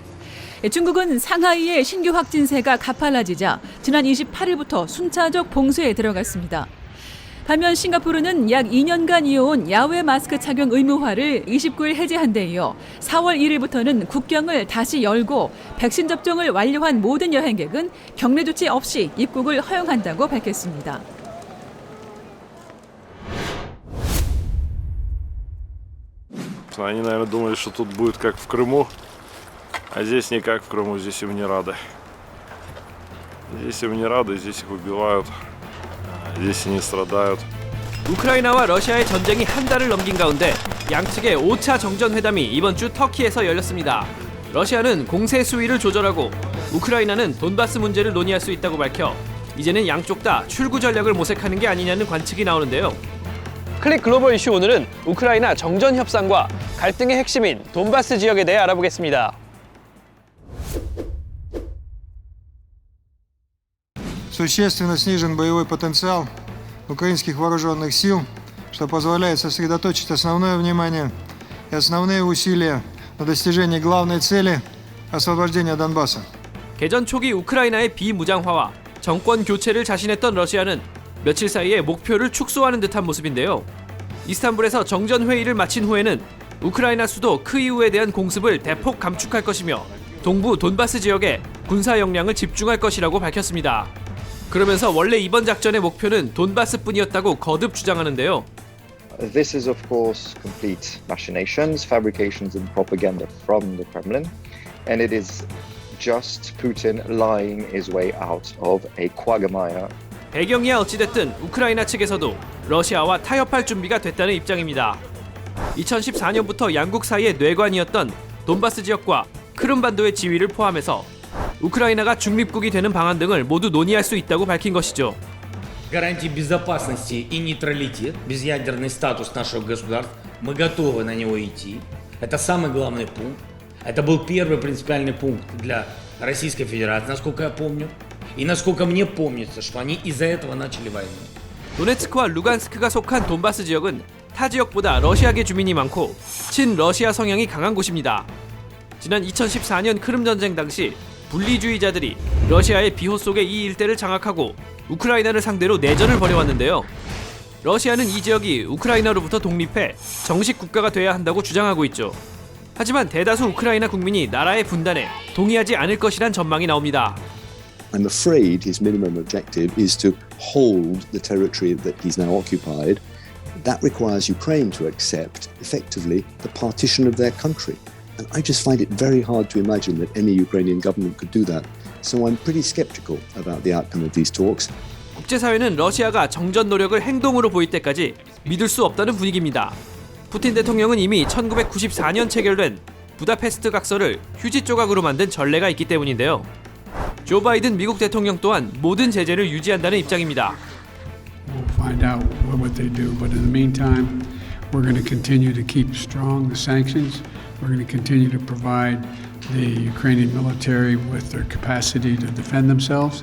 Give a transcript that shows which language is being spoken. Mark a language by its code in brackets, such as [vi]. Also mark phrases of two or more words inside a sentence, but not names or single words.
[ko] 중국은 상하이의 신규 확진세가 가팔라지자 지난 28일부터 순차적 봉쇄에 들어갔습니다. 반면 싱가포르는 약 2년간 이어온 야외 마스크 착용 의무화를 29일 해제한 데 이어 4월 1일부터는 국경을 다시 열고 백신 접종을 완료한 모든 여행객은 격리 조치 없이 입국을 허용한다고 밝혔습니다. [ru] Они, наверное, думали, что тут будет как в Крыму. А здесь не как в Крыму, здесь им не рады. Здесь им не рады, здесь их убивают. Здесь они страдают. [ko] 우크라이나와 러시아의 전쟁이 한 달을 넘긴 가운데 양측의 5차 정전회담이 이번 주 터키에서 열렸습니다. 러시아는 공세 수위를 조절하고 우크라이나는 돈바스 문제를 논의할 수 있다고 밝혀 이제는 양쪽 다 출구 전략을 모색하는 게 아니냐는 관측이 나오는데요. 클릭 글로벌 이슈 오늘은 우크라이나 정전 협상과 갈등의 핵심인 돈바스 지역에 대해 알아보겠습니다. [ru] Существенно снижен боевой потенциал украинских вооруженных сил, что позволяет сосредоточить основное внимание и основные усилия на достижении главной цели – освобождения Донбасса. [ko] 개전 초기 우크라이나의 비무장화와 정권 교체를 자신했던 러시아는 며칠 사이에 목표를 축소하는 듯한 모습인데요. 이스탄불에서 정전 회의를 마친 후에는 우크라이나 수도 크이우에 대한 공습을 대폭 감축할 것이며 동부 돈바스 지역에 군사 역량을 집중할 것이라고 밝혔습니다. 그러면서 원래 이번 작전의 목표는 돈바스뿐이었다고 거듭 주장하는데요. [en] This is, of course, complete machinations, fabrications, and propaganda from the Kremlin, and it is just Putin lying his way out of a quagmire. [ko] 배경이야 어찌됐든 우크라이나 측에서도 러시아와 타협할 준비가 됐다는 입장입니다. 2014년부터 양국 사이의 뇌관이었던 돈바스 지역과 크림반도의 지위를 포함해서 우크라이나가 중립국이 되는 방안 등을 모두 논의할 수 있다고 밝힌 것이죠. [ru] Гарантии безопасности и нейтралитет, безъядерный статус нашего государства, мы готовы на него идти. Это самый главный пункт. Это был первый принципиальный пункт для Российской Федерации, насколько я помню. И насколько мне помнится, что они из-за этого начали войну. [ko] 도네츠크와 루간스크가 속한 돈바스 지역은 타 지역보다 러시아계 주민이 많고 친러시아 성향이 강한 곳입니다. 지난 2014년 크림 전쟁 당시 분리주의자들이 러시아의 비호 속에 이 일대를 장악하고 우크라이나를 상대로 내전을 벌여왔는데요. 러시아는 이 지역이 우크라이나로부터 독립해 정식 국가가 돼야 한다고 주장하고 있죠. 하지만 대다수 우크라이나 국민이 나라의 분단에 동의하지 않을 것이란 전망이 나옵니다. [en] I'm afraid his minimum objective is to hold the territory that he's now occupied. That requires Ukraine to accept, effectively, the partition of their country. And I just find it very hard to imagine that any Ukrainian government could do that. So I'm pretty skeptical about the outcome of these talks. [ko] 국제사회는 러시아가 정전 노력을 행동으로 보일 때까지 믿을 수 없다는 분위기입니다. 푸틴 대통령은 이미 1994년 체결된 부다페스트 각서를 휴지 조각으로 만든 전례가 있기 때문인데요. 조 바이든 미국 대통령 또한 모든 제재를 유지한다는 입장입니다. [en] We'll find out what they do, but in the meantime, we're going to continue to keep strong the sanctions. We're going to continue to provide the Ukrainian military with their capacity to defend themselves.